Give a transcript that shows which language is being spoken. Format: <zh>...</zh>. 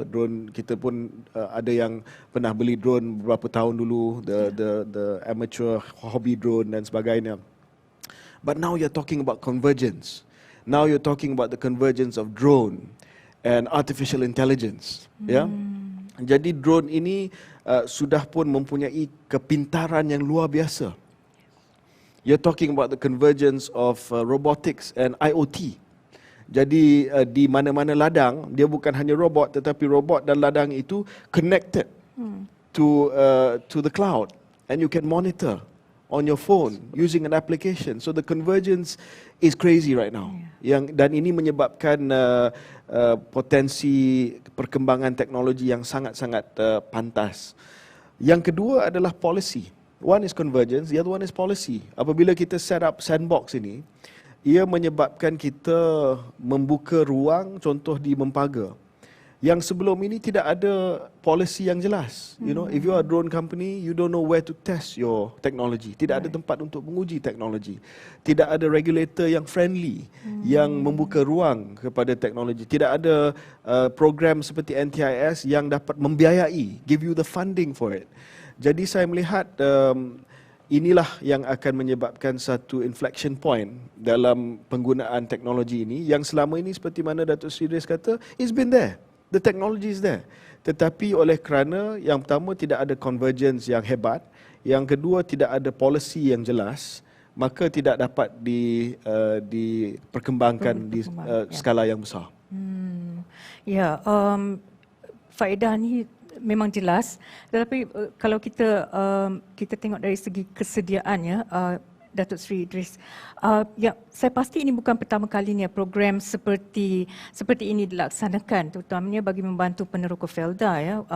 <ms>Drone kita pun ada yang pernah beli drone beberapa tahun dulu,</ms> <en>the amateur hobby drone</en> <ms>dan sebagainya.</ms> <en>But now you're talking about convergence. Now you're talking about the convergence of drone and artificial intelligence, ya.</en> <ms>Jadi drone ini sudah pun mempunyai kepintaran yang luar biasa.</ms> <en>You're talking about the convergence of robotics and IoT.</en> <ms>Jadi di mana-mana ladang, dia bukan hanya robot tetapi robot dan ladang itu</ms> <en>connected to the cloud, and you can monitor on your phone using an application. So the convergence is crazy right now.</en> <ms>Dan ini menyebabkan potensi perkembangan teknologi yang sangat-sangat pantas. Yang kedua adalah policy.</ms> <en>One is convergence, the other one is policy.</en> <ms>Apabila kita set up sandbox ini, ia menyebabkan kita membuka ruang, contoh di Mempaga, yang sebelum ini tidak ada policy yang jelas.</ms> <en>You know, if you are a drone company, you don't know where to test your technology.</en> <ms>Tidak ada tempat untuk menguji teknologi. Tidak ada regulator yang friendly, yang membuka ruang kepada teknologi. Tidak ada program seperti NTIS yang dapat membiayai,</ms> <en>give you the funding for it.</en> <ms>Jadi saya melihat inilah yang akan menyebabkan satu inflection point dalam penggunaan teknologi ini, yang selama ini seperti mana Datuk Seri Idris kata,</ms> <en>it's been there. The technology is there.</en> <ms>Tetapi oleh kerana yang pertama tidak ada convergence yang hebat, yang kedua tidak ada policy yang jelas, maka tidak dapat diperkembangkan di skala yang besar. Ya, faedah ni memang jelas, tetapi kalau kita tengok dari segi kesediaannya, Datuk Seri Idris, ya, saya pasti ini bukan pertama kalinya program seperti ini dilaksanakan, terutamanya bagi membantu peneroka Felda, ya.</ms>